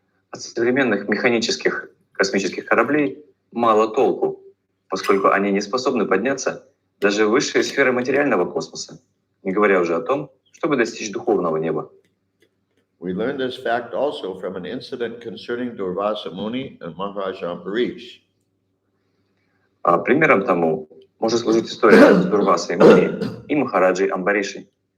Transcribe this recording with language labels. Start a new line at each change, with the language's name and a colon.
Russian: От современных механических космических кораблей мало толку, поскольку они не способны подняться даже в высшие сферы материального космоса, не говоря уже о том, чтобы достичь духовного неба.
English: We learned this fact also from an incident concerning Durvasa Muni and Maharaj Ambarish.
Russian: Примером тому может служить история с Дурвасой Муни и Махараджей Амбаришей.